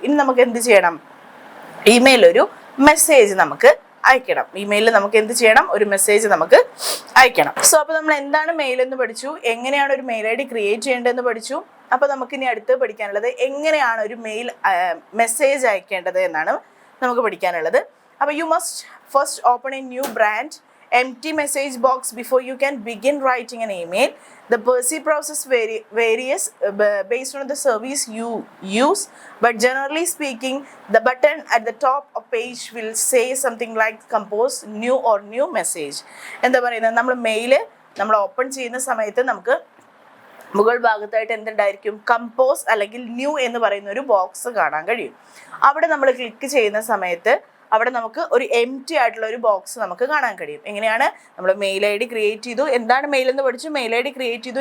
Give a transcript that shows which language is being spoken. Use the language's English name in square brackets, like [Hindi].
[Malayalam] ഇനി നമുക്ക് എന്ത് ചെയ്യണം? ഇമെയിൽ ഒരു മെസ്സേജ് നമുക്ക് അയക്കണം. ഇമെയിലിൽ നമുക്ക് എന്ത് ചെയ്യണം? ഒരു മെസ്സേജ് നമുക്ക് അയക്കണം. സോ അപ്പോൾ നമ്മൾ എന്താണ് മെയിൽ എന്ന് പഠിച്ചു, എങ്ങനെയാണ് ഒരു മെയിൽ ID ക്രിയേറ്റ് ചെയ്യേണ്ടതെന്ന് പഠിച്ചു. അപ്പോൾ നമുക്ക് ഇനി അടുത്ത് പഠിക്കാനുള്ളത് എങ്ങനെയാണ് ഒരു മെസ്സേജ് അയക്കേണ്ടത് എന്നാണ് നമുക്ക് പഠിക്കാനുള്ളത്. [English] അപ്പോൾ you must first open a new brand empty message box before you can begin writing an email. The Percy process varies based on the service you use, but generally speaking, the button at the top of page will say something like compose new or new message. [Malayalam] എന്താ പറയുന്നത്? നമ്മൾ open ചെയ്യുന്ന സമയത്ത് നമുക്ക് മുകൾ ഭാഗത്തായിട്ട് എന്തുണ്ടായിരിക്കും? Compose അല്ലെങ്കിൽ new എന്ന് പറയുന്ന ഒരു ബോക്സ് കാണാൻ കഴിയും. അവിടെ നമ്മൾ ക്ലിക്ക് ചെയ്യുന്ന സമയത്ത് അവിടെ നമുക്ക് ഒരു എംപ്റ്റി ആയിട്ടുള്ള ഒരു ബോക്സ് നമുക്ക് കാണാൻ കഴിയും. എങ്ങനെയാണ്? നമ്മൾ മെയിൽ ID ക്രിയേറ്റ് ചെയ്തു. എന്താണ് മെയിൽ എന്ന് പഠിച്ചു, മെയിൽ ID ക്രിയേറ്റ് ചെയ്തു.